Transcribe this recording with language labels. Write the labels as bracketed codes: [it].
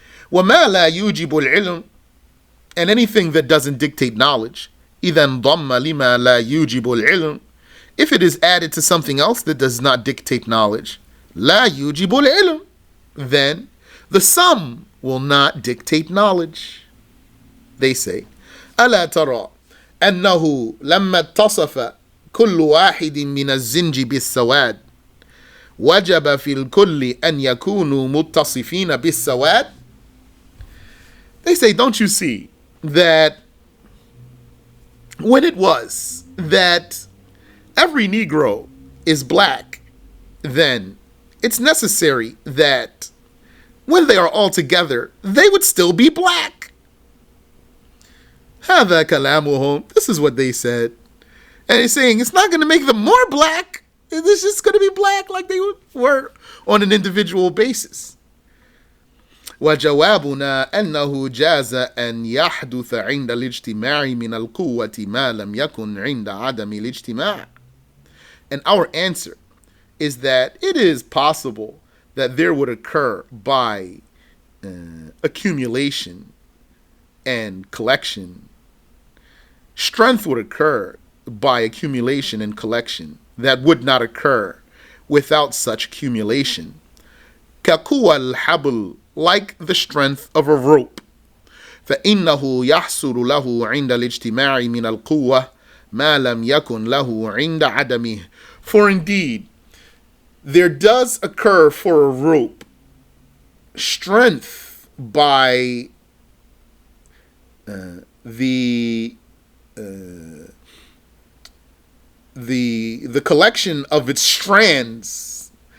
[ar] وما لا يوجب العلم. [en] And anything that doesn't dictate knowledge, [ar] إذا انضم لما لا يوجب العلم. [en] If it is added to something else that does not dictate knowledge, [ar] لا يوجب العلم. [en] Then the sum will not dictate knowledge. They say, [ar] ألا ترى أنه لما اتصف كل واحد من الزنج بالسواد وجب في الكل أن يكونوا متصفين بالسواد. [en] They say, don't you see that when it was that every Negro is black, then it's necessary that when they are all together, they would still be black. [ar] هذا كلامهم. [en] This is what they said. And he's saying it's not going to make them more black. It's just going to be black like they were on an individual basis. [ar] وجوابنا أنه جاز أن يحدث عند الاجتماع من القوة ما لم يكن عند عدم الاجتماع. [en] And our answer is that it is possible that there would occur by accumulation and collection. Strength would occur by accumulation and collection that would not occur without such accumulation. [ar] كقوى الحبل, [en] like the strength of a rope. [ar] فإنه يحصل له عند الاجتماع من القوة ما لم يكن له عند عدمه. [en] For indeed, there does occur for a rope strength by the collection of its strands.